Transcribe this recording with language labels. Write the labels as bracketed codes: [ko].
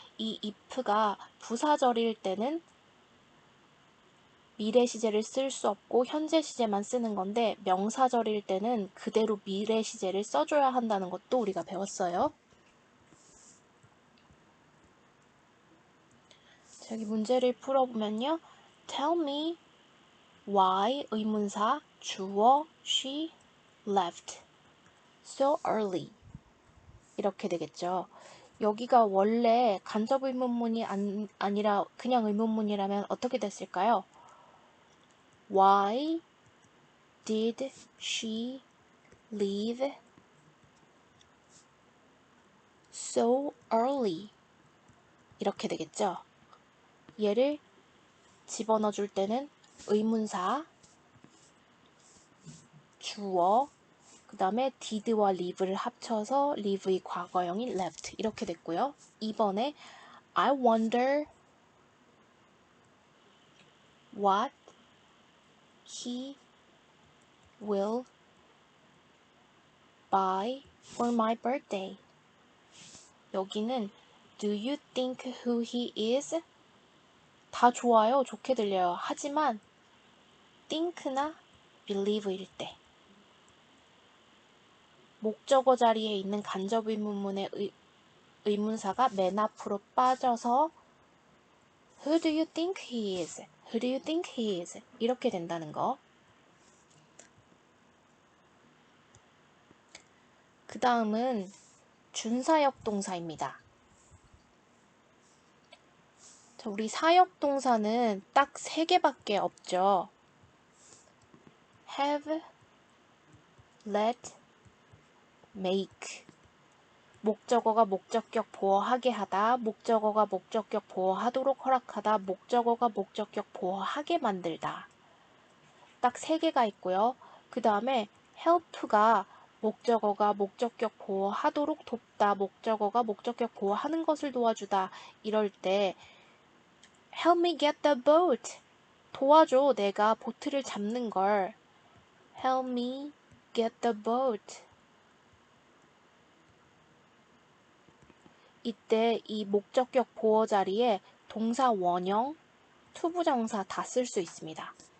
[ko] 이 if가 부사절일 때는 미래 시제를 쓸 수 없고 현재 시제만 쓰는 건데 명사절일 때는 그대로 미래 시제를 써줘야 한다는 것도 우리가 배웠어요. 여기 문제를 풀어보면요. [en] Tell me why [ko] 의문사 주어 [en] she left so early [ko] 이렇게 되겠죠. 여기가 원래 간접 의문문이 아니라 그냥 의문문이라면 어떻게 됐을까요? [en] Why did she leave so early? [ko] 이렇게 되겠죠. 얘를 집어넣어 줄 때는 의문사, 주어, 그 다음에 did와 live를 합쳐서 live의 과거형인 left 이렇게 됐고요. 2번에 [en] I wonder what he will buy for my birthday. [ko] 여기는 [en] Do you think who he is? [ko] 다 좋아요. 좋게 들려요. 하지만 think나 believe일 때 목적어 자리에 있는 간접 의문문의 의문사가 맨 앞으로 빠져서 [en] Who do you think he is? Who do you think he is? [ko] 이렇게 된다는 거. 그 다음은 준사역 동사입니다. 자, 우리 사역 동사는 딱 3개밖에 없죠. [en] have, let, make. [ko] 목적어가 목적격 보어하게 하다, 목적어가 목적격 보어하도록 허락하다, 목적어가 목적격 보어하게 만들다. 딱 3개가 있고요. 그 다음에 help가 목적어가 목적격 보어하도록 돕다, 목적어가 목적격 보어하는 것을 도와주다. 이럴 때 [en] help me get the boat. [ko] 도와줘, 내가 보트를 잡는 걸. [en] help me get the boat. [ko] 이때 이 목적격 보어 자리에 동사 원형, 투부정사 다 쓸 수 있습니다.